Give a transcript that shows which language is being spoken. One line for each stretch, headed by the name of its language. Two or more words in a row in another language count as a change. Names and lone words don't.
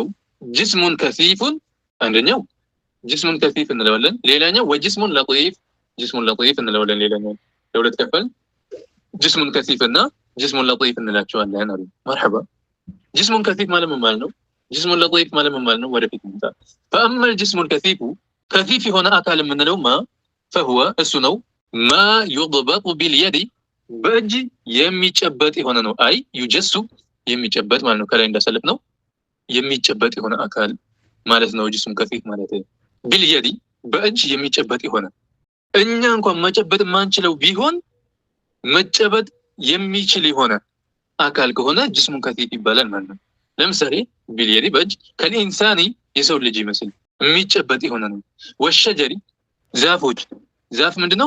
Arabic: جسمٌ كثيفٌ
Amharic: አንደኛው
Arabic: جسمٌ كثيف
Amharic: እንለዋለን። ሌላኛው
Arabic: وجسمٌ لطيف جسمٌ لطيف
Amharic: እንለዋለን። ሌላኛው ለሁለት ከፈል
Arabic: جسمٌ كثيف
Amharic: እና
Arabic: جسمٌ لطيف
Amharic: እንላቸዋለን አሉ። መርሐባ
Arabic: جسمٌ كثيف
Amharic: ማለት ምን ማለት ነው?
Arabic: جسمٌ لطيف
Amharic: ማለት ምን ማለት ነው? ወደፊት እንታ
Arabic: فأما الجسم الكثيف
Amharic: ከሲፍ የሆነ አካል የምንለው فهو እሱ ነው ማ
Arabic: يضبط باليد
Amharic: በእጅ የሚጨበጥ የሆነ ነው። አይ يجس የሚጨበጥ ማለት ነው። ከላይ እንዳሰለፍ ነው የሚጨበጥ የሆነ አካል ማለት ነው።
Arabic: جسم كثيف
Amharic: ማለት باليد በእጅ የሚጨበጥ የሆነ እኛ እንኳን መጨበጥ ማንችለው ቢሆን መጨበጥ የሚችል የሆነ አካል ከሆነ
Arabic: جسمٌ كثيف
Amharic: ይባላል ማለት ነው። ለምሳሌ ቢልየዲ በእጅ ከልኢንሳኒ የሰው ልጅ ይመስል የሚጨበጥ የሆነ ነው። ወሸጀሪ ዛፎች ዛፍ ምንድነው?